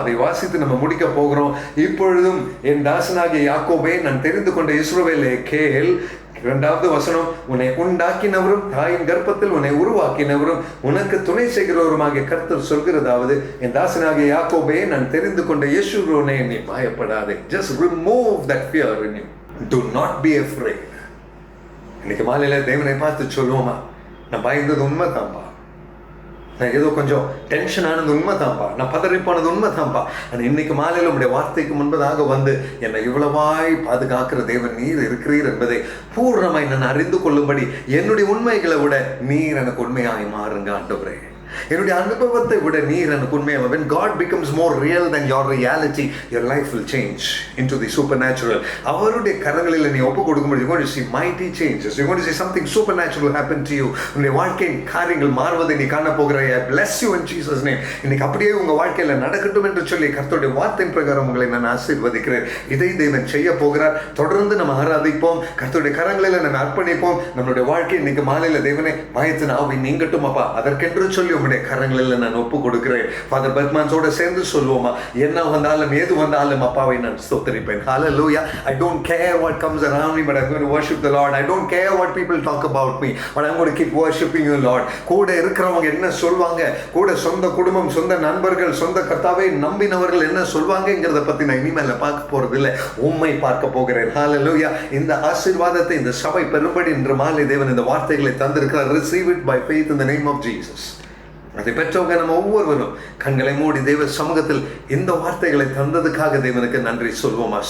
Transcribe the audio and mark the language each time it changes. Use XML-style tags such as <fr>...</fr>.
<ta>அதை வாசித்து நம்ம முடிக்க போகிறோம். இப்பொழுதும் என் தாசனாகிய யாக்கோபே, நான் தெரிந்து கொண்ட இஸ்ரவேலே கேள். 2வது வசனம், உன்னை உண்டாக்கினவரும் தாயின் கர்ப்பத்தில் உன்னை உருவாக்கினவரும் உனக்கு துணை செய்கிறவருமாகிய கர்த்தர் சொல்கிறதாவது, என் தாசனாகிய யாக்கோபே, நான் தெரிந்து கொண்ட யெஷூரனே, நீ பயப்படாதே.</ta> <en>Just remove that fear in you. Do not be afraid.</en> <ta>இன்னைக்கு மாலையில தேவனை பார்த்து சொல்லுவோமா, நான் பயந்தது உண்மை தான்ப்பா, நான் ஏதோ கொஞ்சம் டென்ஷன் ஆனது உண்மை தான்ப்பா, நான் பதறி போனது உண்மை தான்ப்பா. ஆனால் இன்னைக்கு மாலையில் உங்களுடைய வார்த்தைக்கு முன்பதாக வந்து என்னை இவ்வளவாய் பாதுகாக்கிற தேவன் நீர் இருக்கிறீர் என்பதை பூர்ணமாய் நான் அறிந்து கொள்ளும்படி என்னுடைய உண்மைகளை விட நீர் எனக்கு உண்மையாய் மாறுங்க ஆண்டவரே. என்னுடைய அனுபவத்தை விட நீர் எனக்கு உண்மையாக.</ta> <en>when God becomes more real than your reality, your life will change into the supernatural.</en> <ta>அவருடைய கரங்களில் நீ ஒப்பு கொடுக்கும்போது</ta> <en>you're going to see mighty changes. You're going to see something supernatural happen to you.</en> <ta>உன்னுடைய வாழ்க்கையின் காரியங்கள் மாறுவதை நீ காண போகிறாய்.</ta> <en>I bless you in Jesus name.</en> <ta>இன்னைக்கு அப்படியே உங்க வாழ்க்கையில நடக்கட்டும் என்று சொல்லி கர்த்தருடைய வார்த்தையின் பிரகாரம் உங்களை நான் ஆசீர்வதிக்கிறேன். இதை தேவன் செய்ய போகிறார். தொடர்ந்து நம்ம ஆராதிப்போம், கர்த்தருடைய கரங்களில் நம்ம அர்ப்பணிப்போம். நம்மளுடைய வாழ்க்கை இன்னைக்கு மாலையில தேவனே பயத்தின் ஆவி நீங்கட்டும் அப்பா, அதற்கென்று சொல்லி உங்களுடைய கரங்களில் நான் ஒப்பு கொடுக்கிறேன். ஃபாதர் பெர்க்மன்ஸோட சேர்ந்து சொல்லுவோமா, என்ன வந்தாலும் ஏது வந்தாலும் அப்பாவை நான் ஸ்தோத்திரிப்பேன்.</ta> <en>Hallelujah. I don't care what comes around me, but I'm going to worship the Lord. I don't care what people talk about me, but I'm going to keep worshiping you, Lord.</en> <ta>கூட இருக்கிறவங்க என்ன சொல்வாங்க, கூட சொந்த குடும்பம், சொந்த நண்பர்கள், சொந்த கர்த்தாவை நம்பினவர்கள் என்ன சொல்வாங்கங்கிறத பத்தி நான் இனிமேல பார்க்க போறது இல்லை, உம்மை பார்க்க போகிறேன். Hallelujah. இந்த ஆசீர்வாதத்தை இந்த சபை பெரும்படி இன்று மாலை தேவன் இந்த வார்த்தைகளை தந்திருக்கிறார்.</ta> <en>Receive it by faith in the name of Jesus.</en> <ta>அதை பெற்றவங்க நம்ம ஒவ்வொருவரும் கண்களை மூடி தேவ சமூகத்தில் இந்த வார்த்தைகளை தந்ததுக்காக தேவனுக்கு நன்றி சொல்வோமா?</ta>